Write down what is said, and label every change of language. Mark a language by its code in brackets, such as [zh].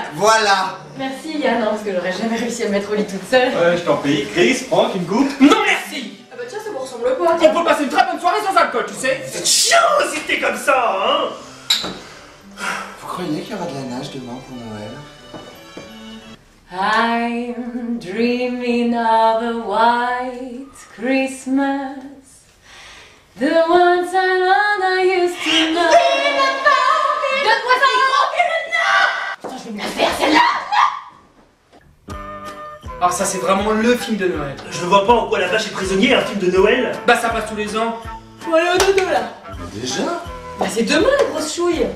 [fr] Voilà. Merci Yann, hein, parce que j'aurais jamais réussi à me mettre au lit toute seule. Ouais, je t'en prie. Chris, Franck, une coupe. Non, merci. Ah bah tiens, ça vous ressemble pas. On peut passer une très bonne soirée sans alcool, tu sais. C'est chiant si t'es comme ça, hein. Vous croyez qu'il y aura de la nage demain pour Noël? [en] I'm dreaming of a white Christmas, the one time I used to know. [fr] Donne-moi ça, gros. Putain, je vais me la faire celle-là. Ah, ça c'est vraiment le film de Noël. Je ne vois pas en quoi La Vache est prisonnier, un film de Noël. Bah ça passe tous les ans. Bon allez, au dodo là. Déjà? Bah c'est demain la grosse chouille.